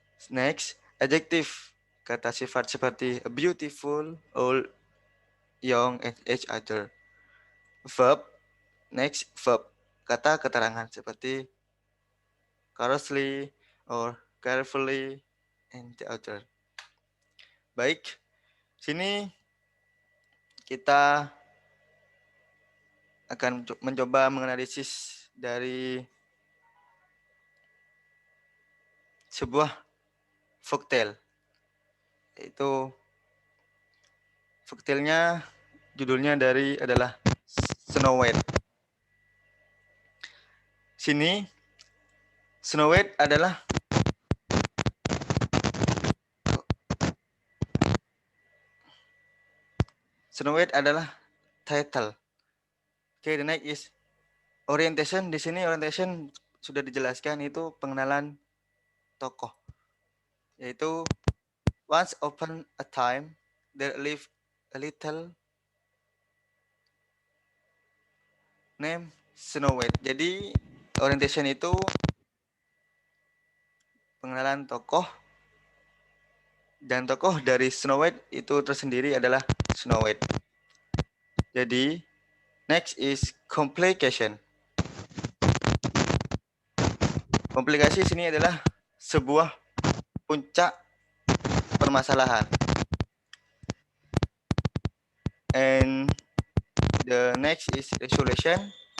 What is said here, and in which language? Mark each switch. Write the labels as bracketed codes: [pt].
[en] Next, adjective, [id] kata sifat seperti [en] beautiful, old, young, and each other. Verb, next verb, [id] kata keterangan seperti [en] cautiously or carefully and the other. [id] Baik, sini kita akan mencoba menganalisis dari sebuah folktale. Yaitu folktale-nya judulnya adalah Snow White. Sini Snow White adalah title. Oke, [en] the next is orientation. [id] Di sini orientation sudah dijelaskan, itu pengenalan tokoh. Yaitu [en] once upon a time there lived a little named Snow White. [id] Jadi orientation itu pengenalan tokoh, dan tokoh dari Snow White itu tersendiri adalah Snow White. Jadi [en] next is complication. [id] Komplikasi sini adalah sebuah puncak permasalahan. [en] And the next is resolution.